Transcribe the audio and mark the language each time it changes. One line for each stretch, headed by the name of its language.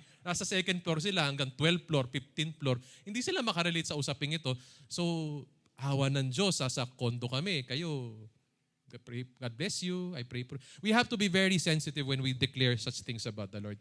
Filipino: Nasa second floor sila hanggang 12th floor, 15th floor. Hindi sila makarelate sa usaping ito. So, awa ng Diyos, sa condo kami.
English: Kayo, God bless you. I pray for. We have to be very sensitive when we declare such things about the Lord.